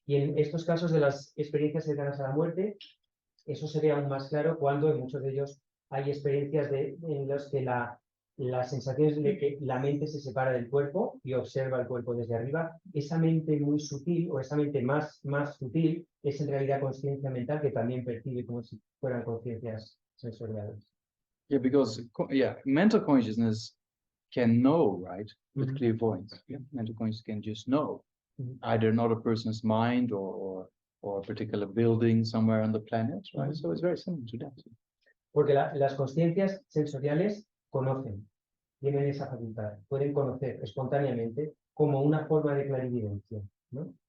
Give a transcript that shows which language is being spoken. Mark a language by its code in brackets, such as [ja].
[es] Y en estos casos de las experiencias cercanas a la muerte, eso se ve aún más claro cuando en muchos de ellos hay experiencias en las que la sensación es de que la mente se separa del cuerpo y observa el cuerpo desde arriba. Esa mente muy sutil o esa mente más sutil es en realidad conciencia mental que también percibe como si fueran conciencias sensoriales. [en] Yeah, because mental consciousness can know, right? With clairvoyance. Yeah, mental consciousness can just know either another person's mind or a particular building somewhere on the planet, right? So it's very similar to that. [es] Porque las conciencias sensoriales conocen, tienen esa facultad, pueden conocer espontáneamente como una forma de clarividencia, ¿no?